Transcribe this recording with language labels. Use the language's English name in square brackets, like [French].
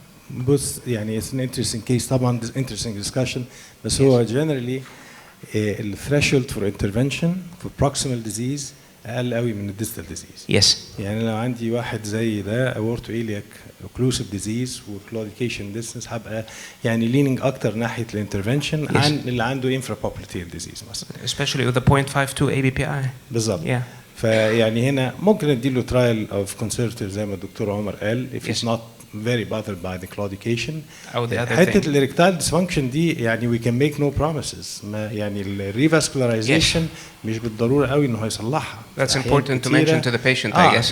[Arabic] بص يعني [English] it's an interesting case [Arabic] طبعا [English] interesting discussion [Arabic] بس هو [English] generally ال threshold for intervention for proximal disease [Arabic] أقل قوي من الديستال [English] disease. Yes. [Arabic] يعني لو عندي واحد زي ده aorto iliac occlusive disease وclaudication distance هبقى يعني leaning أكتر ناحية الانترفنشن عن اللي عنده infrapopliteal disease مثلا. [English] Especially with the 0.52 ABPI. [Arabic] بالظبط. [English] Yeah. [Arabic] فيعني هنا ممكن نديله [English] trial of conservative [Arabic] زي ما الدكتور عمر قال [English] if he's not very bothered by the claudication. [Arabic] حتة الإريكتايل [English] dysfunction [Arabic] دي يعني [English] we can make no promises. [Arabic] ما يعني الريفاسكولاريزيشن مش بالضرورة قوي إنه هيصلحها. [English] That's important to mention to the patient, I guess.